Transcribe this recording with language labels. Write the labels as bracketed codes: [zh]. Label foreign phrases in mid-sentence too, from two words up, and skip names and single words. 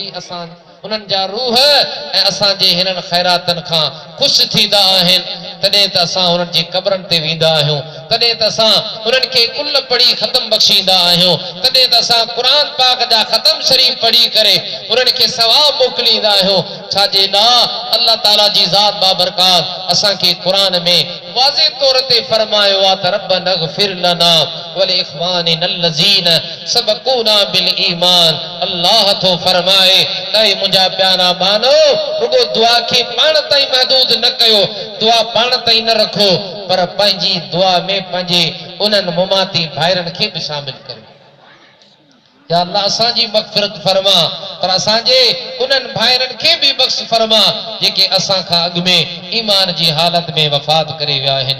[sd] असां उन्हनि जा रूह ऐं असांजे हिननि ख़ैरातनि खां ख़ुशि थींदा आहिनि तॾहिं त असां उन्हनि जी क़बरनि ते वेंदा आहियूं तॾहिं त असां उन्हनि खे कुल पढ़ी ख़तम बख़्शींदा आहियूं तॾहिं त असां क़ुर पाक जा ख़तम शरीफ़ पढ़ी करे उन्हनि खे सवाब मोकिलींदा आहियूं छाजे लाइ अल्लाह ताला जी ज़ात बाबरकात असांखे क़ुर में वाज़े तौर ते फरमायो आहे त [ar] ربنا اغفر لنا ولإخواننا الذين سبقونا بالإيمان. [sd] अल्लाह तो फरमाए त मुंहिंजा प्यारा बानो रुगो दुआ खे पाण ताईं महदूद न कयो दुआ पाण ताईं न रखो पर पंहिंजी दुआ में पंहिंजे उन्हनि मुमाती भाइरनि खे बि शामिल कयो। या अल्लाह असांजी मग़फ़िरत फरमा पर असांजे उन्हनि भाइरनि खे बि बख़्श फरमा जेके असां खां अॻु में ईमान जी हालत में वफ़ात करे विया आहिनि।